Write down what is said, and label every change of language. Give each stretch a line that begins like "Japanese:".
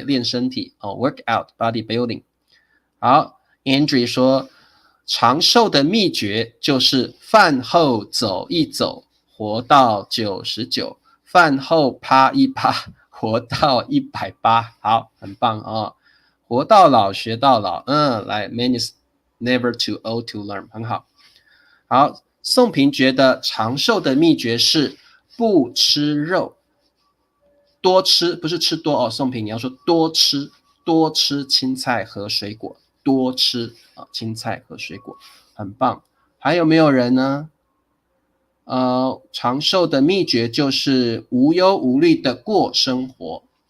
Chinese: 练身体
English: workout bodybuilding。
Chinese: 好 ，Andrew 说，长寿的秘诀就是饭后走一走，活到99；饭后趴一趴，活到180。好，很棒活到老学到老，来 ，
English: man is never too old to learn，
Chinese: 很好。好，宋平觉得长寿的秘诀是不吃肉，多吃不是吃多宋平你要说多吃青菜和水果，多吃青菜和水果，很棒。还有没有人呢？长寿的秘诀就是无忧无虑的过生活。